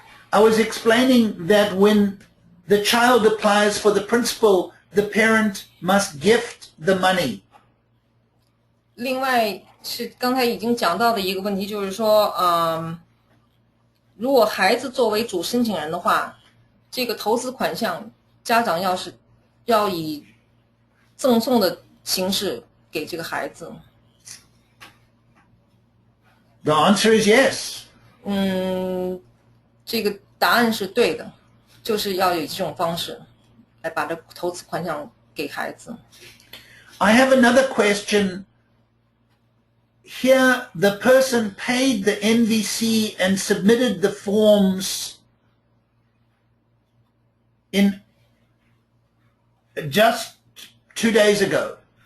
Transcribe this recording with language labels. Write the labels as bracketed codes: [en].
[en] I was explaining that when the child applies for the principal, the parent must gift the money. [zh] 另外是刚才已经讲到的一个问题，就是说，如果孩子作为主申请人的话，这个投资款项家长要以赠送的形式给这个孩子。 [en] The answer is yes. [zh] 这个答案是对的，就是要以这种方式来把这投资款项给孩子。 [en] I have another question. Here, the person paid the NVC and submitted the forms in just 2 days ago.